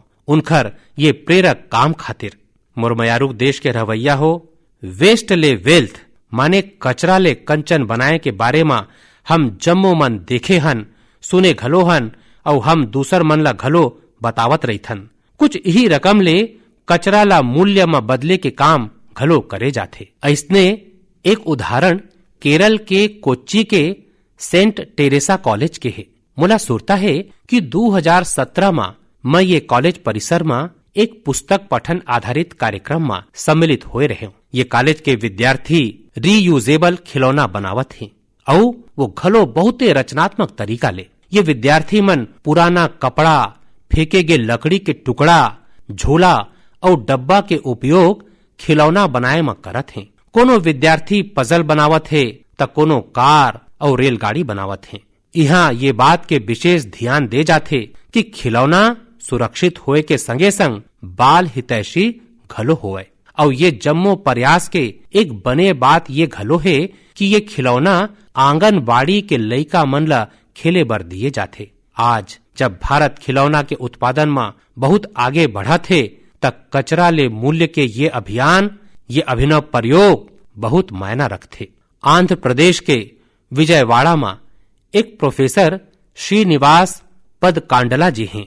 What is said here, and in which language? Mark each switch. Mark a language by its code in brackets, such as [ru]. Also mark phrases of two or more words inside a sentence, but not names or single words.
[hne] उनकर ये प्रेरक काम खातिर। मुरमयारूक देश के रवैया हो वेस्ट ले वेल्थ माने कचरा ले कंचन बनाए के बारे में हम जम्मो मन देखे हन, सुने घलो हन और हम दूसर मन ला घलो बतावत रहीथन। कुछ यही रकम ले कचरा ला मूल्य में बदले के काम घलो करे जाथे। ऐसने एक उदाहरण केरल के कोच्चि के सेंट टेरेसा कॉलेज के है। मोला सुरता है कि 2017 में मैं ये कॉलेज परिसर में एक पुस्तक पठन आधारित कार्यक्रम में सम्मिलित हुए रहे। ये कॉलेज के विद्यार्थी रीयूजेबल खिलौना बनावत हैं और वो घलो बहुते रचनात्मक तरीका ले। ये विद्यार्थी मन पुराना कपड़ा, फेंके गे लकड़ी के टुकड़ा, झोला और डब्बा के उपयोग खिलौना बनाए में करत हैं। कोनो विद्यार्थी पजल बनावत है तो कोनो कार और रेलगाड़ी बनावत है। यहाँ ये बात के विशेष ध्यान दे जाते कि खिलौना सुरक्षित होए के संगे संग बाल हितैषी घलो होए। और ये जम्मो प्रयास के एक बने बात ये घलो है कि ये खिलौना आंगनबाड़ी के लइका मन ला खेले बर दिए जाते। आज जब भारत खिलौना के उत्पादन में बहुत आगे बढ़ा थे तब कचरा ले मूल्य के ये अभियान, ये अभिनव प्रयोग बहुत मायना रखते। आंध्र प्रदेश के विजयवाड़ा में एक प्रोफेसर श्रीनिवास पदकांडला जी हैं।